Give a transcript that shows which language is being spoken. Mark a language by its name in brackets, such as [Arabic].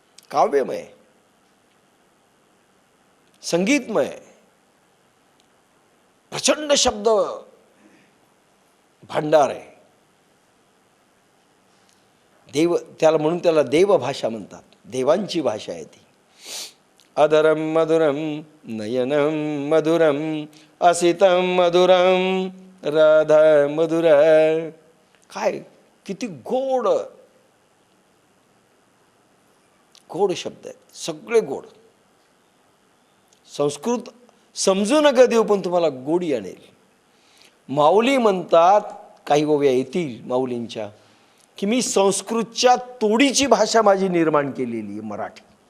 [Marathi] काव्यमय, संगीतमय, प्रचंड शब्द भांडार आहे. त्याला म्हणून त्याला देवभाषा म्हणतात, देवांची भाषा आहे ती. [Sanskrit] अधरम मधुरम नयनम मधुरम असितम मधुरम राधा मधुर. [Marathi] काय किती गोड गोड शब्द आहेत, सगळे गोड. संस्कृत समजू नका देऊ, पण तुम्हाला गोडी आणेल. माऊली म्हणतात, काही ओव्या येतील माऊलींच्या, की मी संस्कृतच्या तोडीची भाषा माझी निर्माण केलेली मराठी.